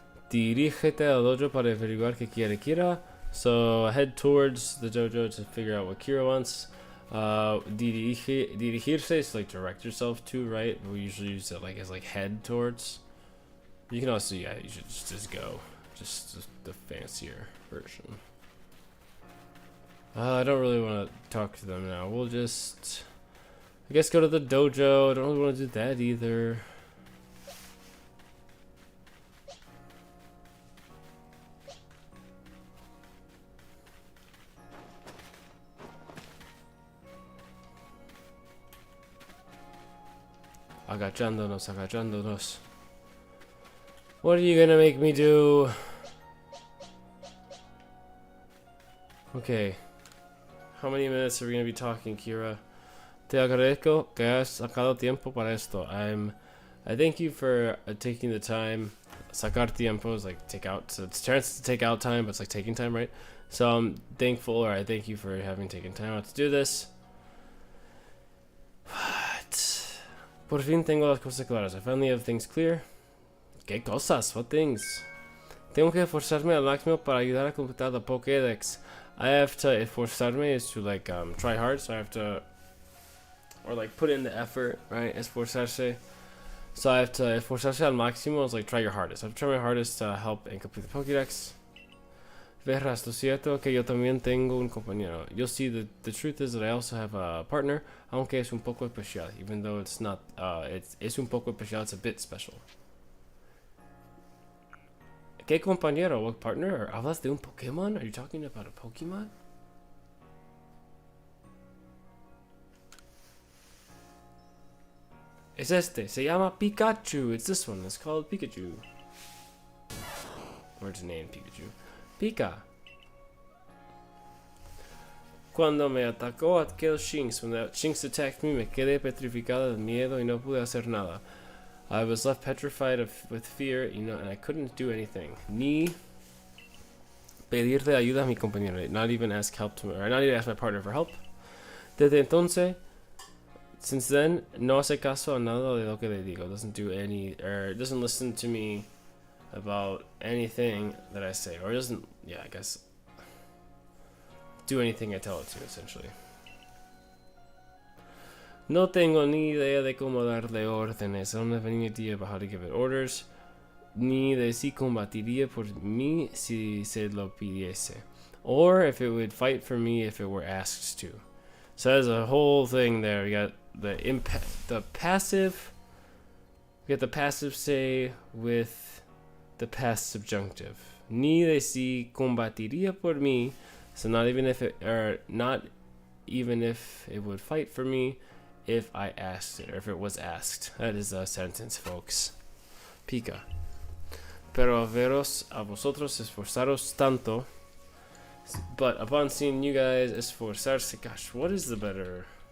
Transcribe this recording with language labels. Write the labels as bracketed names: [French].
[Spanish] Dirígete al dojo para averiguar qué quiere Kira. [English] So head towards the dojo to figure out what Kira wants. Dirigirse is like direct yourself to, right? We usually use it like as like head towards. You can also, yeah, you should just go. Just the fancier version. I don't really want to talk to them now. We'll just, I guess, go to the dojo. I don't really want to do that either. [Spanish] Agachándonos. [English] What are you gonna make me do? Okay. How many minutes are we gonna be talking, Kira? [Spanish] Te agradezco que has sacado tiempo para esto. [English] I thank you for taking the time. [Spanish] Sacar tiempo [English] is like take out. So it's chance to take out time, but it's like taking time, right? So I'm thankful, or I thank you for having taken time out to do this. [Spanish] Por fin tengo las cosas claras. [English] I finally have things clear. [Spanish] ¿Qué cosas? [English] What things? [Spanish] Tengo que esforzarme al máximo para ayudar a completar the Pokédex. [English] I have to esforzarme is to like try hard, so I have to, or like put in the effort, right? Esforzarse. So I have to [Spanish] esforzarse al máximo [English] is like try your hardest. I have to try my hardest to help and complete the Pokédex. [Spanish] Verás, lo cierto que yo también tengo un compañero. [English] You'll see that the truth is that I also have a partner, [Spanish] aunque es un poco especial, [English] even though it's not, [Spanish] es un poco especial, [English] it's a bit special. [Spanish] ¿Qué compañero? [English] What partner? [Spanish] ¿Hablas de un Pokémon? [English] Are you talking about a Pokemon? [Spanish] Es este, se llama Pikachu. [English] It's this one, it's called Pikachu. Or it's named Pikachu. Pika. [Spanish] Cuando me atacó aquel Shinx, [English] when that Shinx attacked me, [Spanish] me quedé petrificada de miedo y no pude hacer nada. [English] I was left petrified with fear, and I couldn't do anything. [Spanish] Ni pedirle ayuda a mi compañero, [English] not even ask help to, or not even ask my partner for help. [Spanish] Desde entonces, [English] since then, [Spanish] no hace caso a nada de lo que le digo. [English] Doesn't do any, or doesn't listen to me about anything that I say, or doesn't, yeah, I guess, do anything I tell it to, essentially. [Spanish] No tengo ni idea de cómo darle órdenes. [English] I don't have any idea about how to give it orders. [Spanish] Ni de si combatiría por mí si se lo pidiese. [English] Or if it would fight for me if it were asked to. So there's a whole thing there. We got the passive. We got the passive say with the past subjunctive. [Spanish] Ni de si combatiría por mí. [English] So not even if it, or not even if it would fight for me if I asked it, or if it was asked. That is a sentence, folks. [Spanish] Pika. Pero veros a vosotros esforzaros tanto. [English] But upon seeing you guys esforzarse, gosh, what is the better?